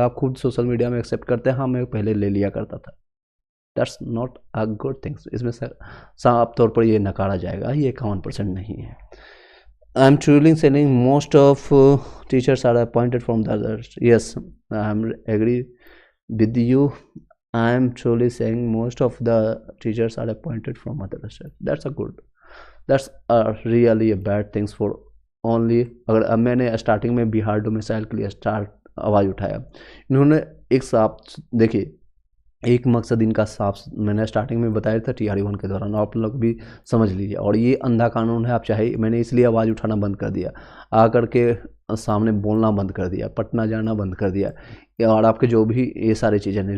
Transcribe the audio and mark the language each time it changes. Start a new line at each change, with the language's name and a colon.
Hindi: आप खुद social media में एक्सेप्ट करते हैं, हाँ मैं पहले ले लिया करता था।
English: That's not a good things.
Hindi: इसमें साफ तौर पर ये नकारा जाएगा, ये 51% नहीं है।
English: I am truly saying most of teachers are appointed from the others. Yes, I am agree with you. I am truly saying most of the teachers are appointed from other states. That's a good. That's a really a bad things for only.
Hindi: अगर अब मैंने starting में Bihar domicile के लिए आवाज़ उठाया, इन्होंने एक साफ देखिए, एक मकसद इनका साफ मैंने स्टार्टिंग में बताया था TRE 1 के दौरान, आप लोग भी समझ लीजिए। और ये अंधा कानून है। आप चाहे, मैंने इसलिए आवाज़ उठाना बंद कर दिया, आकर के सामने बोलना बंद कर दिया, पटना जाना बंद कर दिया, और आपके जो भी ये सारी चीज़ें नहीं।